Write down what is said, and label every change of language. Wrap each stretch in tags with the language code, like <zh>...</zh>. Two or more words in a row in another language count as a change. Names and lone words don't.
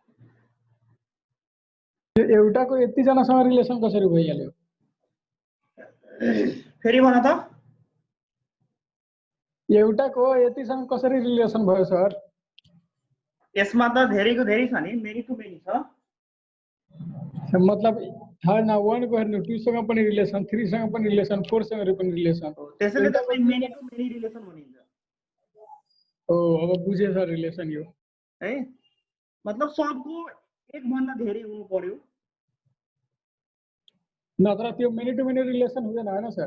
<ne>एउटाको यति जनासँग रिलेसन कसरी भइहाल्यो फेरि भन त एउटाको यतिसँग कसरी रिलेसन भयो सर यसमा त धेरैको धेरै छ नि</ne> <en>many to many</en> <ne>छ मतलब थर्ड ना 1 को हेर्नु 2 सँग पनि रिलेसन 3 सँग पनि रिलेसन 4 सँग पनि रिलेसन त्यसैले त्यसलाई</ne> <en>many to many relation</en> <ne>भनिन्छ ओ अब बुझे सर रिलेसन यो है मतलब सबको एक भन्दा धेरै हुनु पर्यो नत्र त्यो</ne> <en>many to many relation</en> <ne>हुँदैन हैन सर</ne>